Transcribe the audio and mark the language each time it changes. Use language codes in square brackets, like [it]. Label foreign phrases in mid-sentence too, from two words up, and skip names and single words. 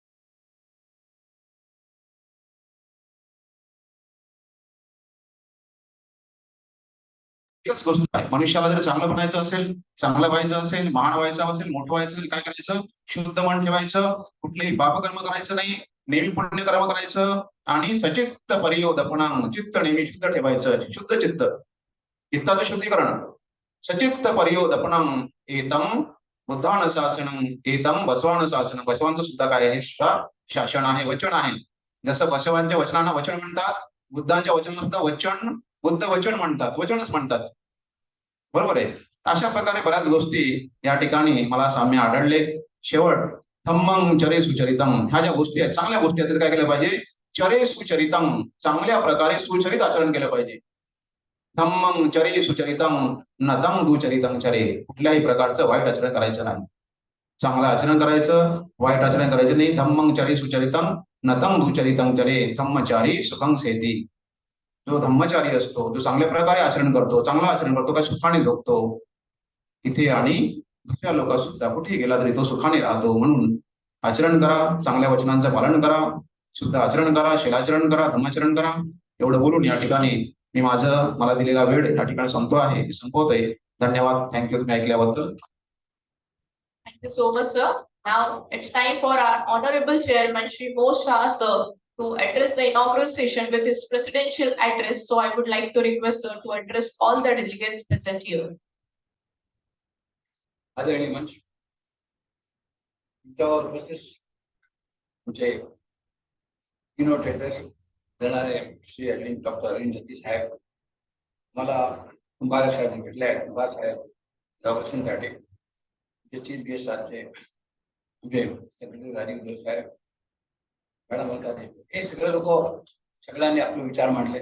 [mr] एकच गोष्ट आहे, मनुष्याला जर चांगलं बनायचं असेल, चांगलं व्हायचं असेल, महान व्हायचं असेल, मोठं व्हायचं असेल, काय करायचं? शुद्ध मन ठेवायचं, कुठलेही पापकर्म करायचं नाही, नेहमी पुण्यकर्म करायचं, आणि [pi] सचित्त परियोदपणं, [mr] चित्त नेहमी शुद्ध ठेवायचं, शुद्ध चित्त, चित्ताचं शुद्धीकरण, [pi] सचित्त परियोदपणं, एतम बुद्धानुशासनं, एतम बसवानुशासनं. [mr] बसवांचं सुद्धा काय आहे? शासन आहे, वचन आहे. जसं बसवांच्या वचनांना वचन म्हणतात, बुद्धांच्या वचनांना सुद्धा वचन, बुद्ध वचन म्हणतात, वचनच म्हणतात, बरोबर आहे. अशा प्रकारे बऱ्याच गोष्टी या ठिकाणी मला साम्य आढळले. शेवट [pi] धम्मं चरे सुचरितम, [mr] ह्या ज्या गोष्टी आहेत, चांगल्या गोष्टी आहेत, काय केलं पाहिजे? [pi] चरे सुचरितम, [mr] चांगल्या प्रकारे सुचरित आचरण केलं पाहिजे. [pi] धम्मं चरे सुचरितम नतं दुचरितं चरे, [mr] कुठल्याही प्रकारचं वाईट आचरण करायचं नाही, चांगलं आचरण करायचं, वाईट आचरण करायचं नाही. [pi] धम्मं चरे सुचरितम नतं दुचरितं चरे, धम्मचारी सुखं सेती. [mr] जो धम्मचारी असतो, जो चांगल्या प्रकारे आचरण करतो, चांगलं आचरण करतो, काय सुखाने झोपतो इथे आणि दुसऱ्या लोक सुद्धा कुठे गेला तरी तो सुखाने राहतो. म्हणून आचरण करा, चांगल्या वचनांचं पालन करा, शुद्ध आचरण करा, शीलाचरण करा, धर्माचरण करा. एवढं बोलून या ठिकाणी मी मला दिलेला वेळ या ठिकाणी संपवतोय. धन्यवाद. थँक्यू तुम्ही ऐकल्याबद्दल. [en] Thank you so much, sir. Now it's time for our Honorable Chairman, Shri Mo Shah, sir, to address the inaugural session with his presidential address. So I would like to request sir to address all the delegates present here. [mr] आदरणीय मंच, तुमच्यावर उपस्थित म्हणजे [en] keynote address [mr] देणारे श्री डॉक्टर अरविंद जत्ती साहेब, मला कुंभारे साहेब भेटले आहेत. कुंभार साहेब प्रवचनासाठी [en] chief guest [mr] आजचे म्हणजे सेक्रेटरी राजीव देव साहेब, मॅडम हे सगळे लोक सगळ्यांनी आपले विचार मांडले.